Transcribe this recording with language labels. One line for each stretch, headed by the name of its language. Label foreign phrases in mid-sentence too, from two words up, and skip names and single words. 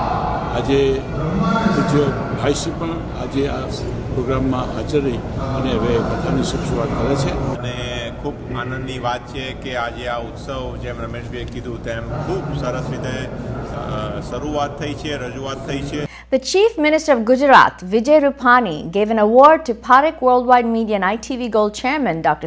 Gujarati: આજે પૂજ્ય ભાઈશ્રી પણ આજે આ પ્રોગ્રામમાં હાજર રહી અને હવે કથાની શુભ શરૂઆત કરે છે. અને ખૂબ આનંદની વાત છે કે આજે આ ઉત્સવ જેમ રમેશભાઈએ કીધું તેમ ખૂબ સરસ રીતે શરૂઆત થઈ છે, રજૂઆત થઈ છે.
English: The Chief Minister of Gujarat, Vijay Rupani, gave an award to Parekh Worldwide Media and ITV Gold Chairman Dr.